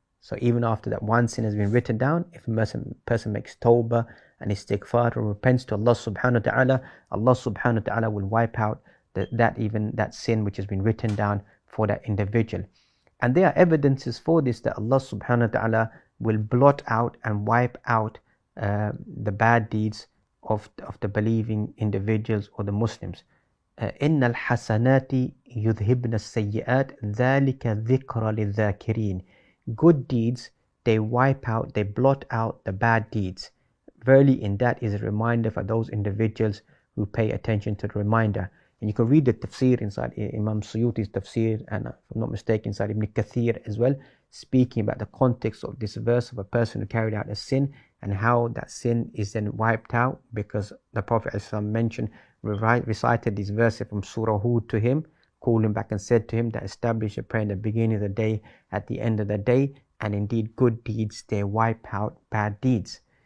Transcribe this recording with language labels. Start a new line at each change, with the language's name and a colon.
English: So even after that one sin has been written down, if a person makes tawbah and istighfar or repents to Allah subhanahu wa ta'ala, Allah subhanahu wa ta'ala will wipe out that sin which has been written down for that individual. And there are evidences for this, that Allah subhanahu wa ta'ala will blot out and wipe out the bad deeds of the believing individuals or the Muslims.
Arabic: إن الحسنات يذهبن السيئات ذلك ذكرى للذاكرين.
English: Good deeds, they wipe out, they blot out the bad deeds. Verily, in that is a reminder for those individuals who pay attention to the reminder. And you can read the tafsir inside Imam Suyuti's tafsir, and if I'm not mistaken, inside Ibn Kathir as well, speaking about the context of this verse of a person who carried out a sin, and how that sin is then wiped out, because the Prophet mentioned, recited these verses from Surah Hud to him, called him back and said to him that establish a prayer in the beginning of the day, at the end of the day, and indeed good deeds, they wipe out bad deeds.